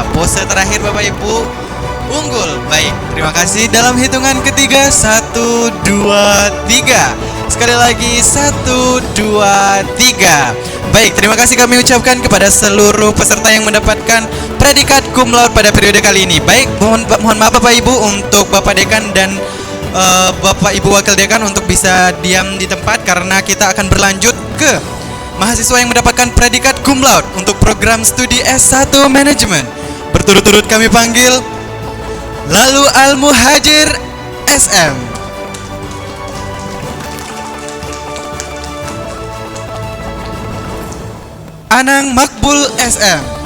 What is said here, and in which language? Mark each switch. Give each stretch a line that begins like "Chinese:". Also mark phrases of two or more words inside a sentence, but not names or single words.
Indonesian: Pose terakhir Bapak Ibu unggul. Baik, terima kasih. Dalam hitungan ketiga 1, 2, 3. Sekali lagi 1, 2, 3. Baik, terima kasih kami ucapkan kepada seluruh peserta yang mendapatkan predikat
Latin: cum laude
Indonesian: pada periode kali ini. Baik, mohon maaf Bapak Ibu untuk Bapak Dekan dan Bapak Ibu Wakil Dekan untuk bisa diam di tempat karena kita akan berlanjut ke mahasiswa yang mendapatkan predikat
Latin: cum laude
Indonesian: untuk program studi S1 Manajemen. Berturut-turut kami panggil Lalu Al-Muhajir SM, Anang Makbul SM,